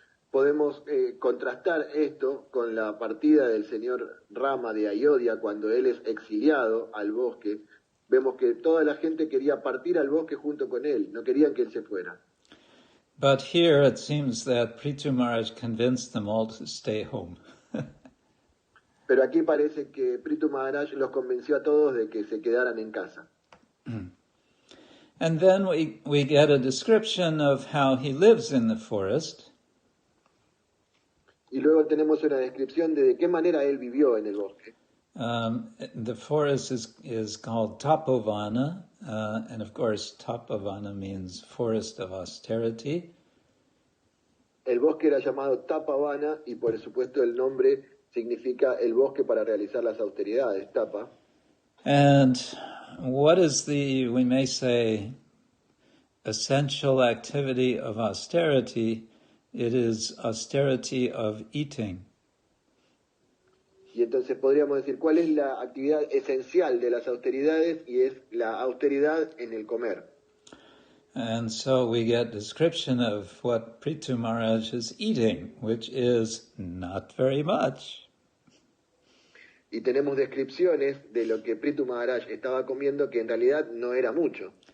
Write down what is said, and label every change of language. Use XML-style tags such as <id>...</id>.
<es>Podemos contrastar esto con la partida del señor Rama de Ayodhya cuando él es exiliado al bosque. Vemos que toda la gente quería partir al bosque junto con él, no querían que él se fuera.</es> <en>But here it seems that Prithu Maharaj convinced them all to stay home.</en> <es>Pero aquí parece que Prithu Maharaj los convenció a todos de que se quedaran en casa.</es> <en>And then we get a description of how he lives in the forest.</en> <es>Y luego tenemos una descripción de qué manera él vivió en el bosque.</es> <en>The forest is called Tapovana, and of course Tapovana means forest of austerity.</en> <es>El bosque era llamado Tapavana y por supuesto el nombre significa el bosque para realizar las austeridades, tapa.</es> <en>And what is we may say, essential activity of austerity? It is austerity of eating.</en> <es>Y entonces podríamos decir, ¿cuál es la actividad esencial de las austeridades? Y es la austeridad en el comer.</es> <en>And so we get description of what Prithu Maharaj is eating, which is not very much.</en> <es>Y tenemos descripciones de lo que Prithu Maharaj estaba comiendo, que en realidad no era mucho.</es>